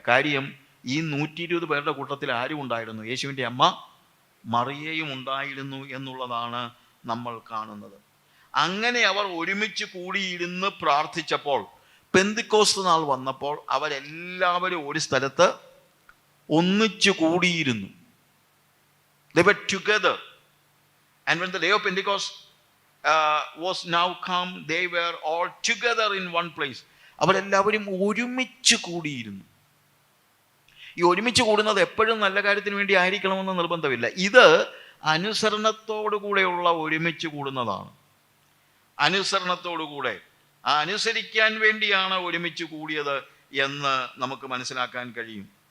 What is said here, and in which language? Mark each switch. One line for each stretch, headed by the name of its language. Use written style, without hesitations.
Malayalam: കാര്യം ഈ 120 പേരുടെ കൂട്ടത്തിൽ ആരും ഉണ്ടായിരുന്നു? യേശുവിൻ്റെ അമ്മ മറിയയും ഉണ്ടായിരുന്നു എന്നുള്ളതാണ് നമ്മൾ കാണുന്നത്. അങ്ങനെ അവർ ഒരുമിച്ച് കൂടിയിരുന്ന് പ്രാർത്ഥിച്ചപ്പോൾ, പെന്തിക്കോസ്ത് നാൾ വന്നപ്പോൾ അവരെല്ലാവരും ഒരു സ്ഥലത്ത് ഒന്നിച്ചു കൂടിയിരുന്നു.
English: They were together. And when the day of Pentecost was now come, they were all together in one place.
Malayalam: അവരെല്ലാവരും ഒരുമിച്ച് കൂടിയിരുന്നു. ഈ ഒരുമിച്ച് കൂടുന്നത് എപ്പോഴും നല്ല കാര്യത്തിന് വേണ്ടി ആയിരിക്കണമെന്ന് നിർബന്ധമില്ല. ഇത് അനുസരണത്തോടു കൂടെയുള്ള ഒരുമിച്ച് കൂടുന്നതാണ്. അനുസരണത്തോടുകൂടെ, അനുസരിക്കാൻ വേണ്ടിയാണ് ഒരുമിച്ച് കൂടിയത് എന്ന് നമുക്ക് മനസ്സിലാക്കാൻ കഴിയും.